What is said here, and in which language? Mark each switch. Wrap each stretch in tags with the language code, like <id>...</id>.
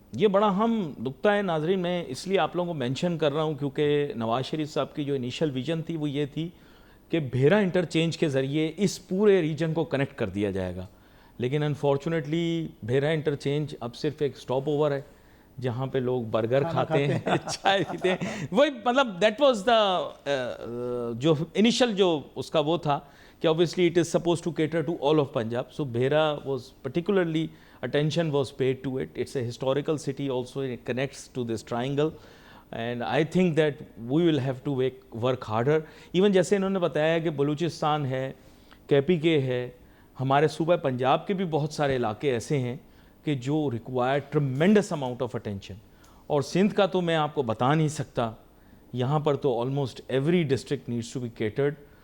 <ur>یہ بڑا اہم نقطہ ہے ناظرین. میں اس لیے آپ لوگوں کو مینشن کر رہا ہوں کیونکہ نواز شریف صاحب کی جو انیشل ویژن تھی وہ یہ تھی کہ بھیرا انٹرچینج کے ذریعے اس پورے ریجن کو کنیکٹ کر دیا جائے گا, لیکن انفارچونیٹلی بھیرا انٹرچینج اب صرف ایک سٹاپ اوور ہے جہاں پہ لوگ برگر کھاتے ہیں, چائے پیتے ہیں. وہی مطلب</ur> <en>that was the</en> <ur>جو انیشل جو اس کا وہ تھا کہ</ur> <en>obviously it is supposed to cater to all of Punjab. So Bhera was particularly, attention was paid to it. It's a historical city also, it connects to this triangle. And I think that we will have to work harder.</en> <ur>Even جیسے انہوں نے بتایا کہ بلوچستان ہے, KPK ہے, ہمارے صوبہ پنجاب کے بھی بہت سارے علاقے ایسے ہیں کہ جو</ur> <en>require tremendous amount of attention.</en> <ur>اور سندھ کا تو میں آپ کو بتا نہیں سکتا, یہاں پر تو</ur> <en>almost every district needs to be catered.</en>